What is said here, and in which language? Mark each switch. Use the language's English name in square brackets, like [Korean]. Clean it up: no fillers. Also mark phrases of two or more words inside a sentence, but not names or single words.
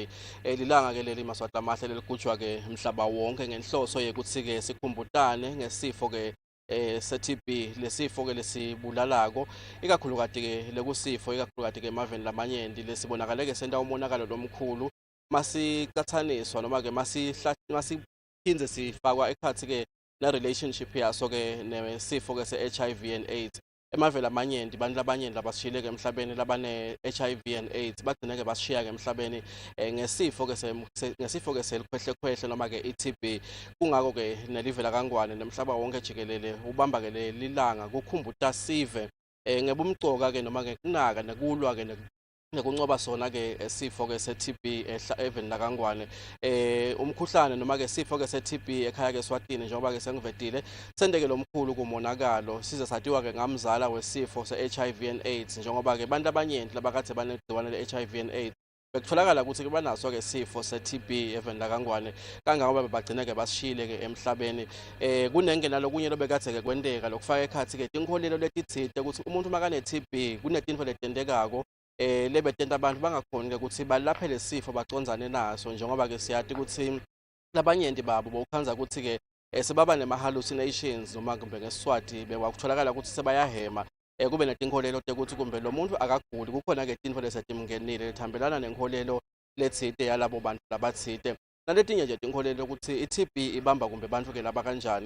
[Swati] Lilanga ke leli maswati amahle leligujwa ke mhlaba wonke ngenhloso yekuthi ke sikhumbutane ngesifo ke se-TB lesifo ke lesibulalako ikakhulukati ke lekusifo ikakhulukati ke emaveni lamanyenti lesibonakale ke senta umonakalo lomkhulu masicathaniswa noma ke masiphinze sifakwa ekhathi ke na relationship yaso ke nesifo ke se- [English] HIV and AIDS. [Swati] Emaveni amanyenti abantu labanyenti labasishiyile ke emhlabeni labane [English] HIV and AIDS [Swati] bagcine ke basishiya ke emhlabeni ngesifo ke selikhwehle noma ke i-TB. Kungako ke nelivela kangwane nemhlaba wonke jikelele ubamba ke lilanga kukhumbuta sive ngebumcoka ke noma ke kunaka nekulwa ke nekuncoba sona ke sifo ke se-TB even la kangwane umkhuhlane noma ke sifo ke se-TB ekhaya ke Eswatini njengoba ke sengivedile sendeke lomkhulu kumonakalo size sathiwa ke ngamzala wesifo se- [English] HIV and AIDS [Swati] njengoba ke abantu abanyenti labakade banegciwane le- [English] HIV and AIDS [Swati] bekutholakala ukuthi ke banaso ke sifo se-TB even la kangwane kangangoba bagcina ke basishile ke emhlabeni. Kunenge nalokunye lobekade ke kwenteka lokufaka ekhathi ke tinkholelo letithite ukuthi umuntu makane-TB kunetinto letendekako lebetenta abantu bangakhoni ukuthi balaphe lesifo bacondzane naso njengoba ke siyati ukuthi labanyenti babo bokhanza ukuthi ke sebaba nema-hallucinations noma kumbe ngeSiswati bewakutholakala ukuthi sebayahema kube netinkolelo ukuthi kumbe lo muntu akaguli kukhona ke tinto lesetimngenile lethambelana nenkolelo lethite yalabo bantu labathite naletinye nje tinkolelo ukuthi i-TB ibamba kumbe bantu ke laba kanjani.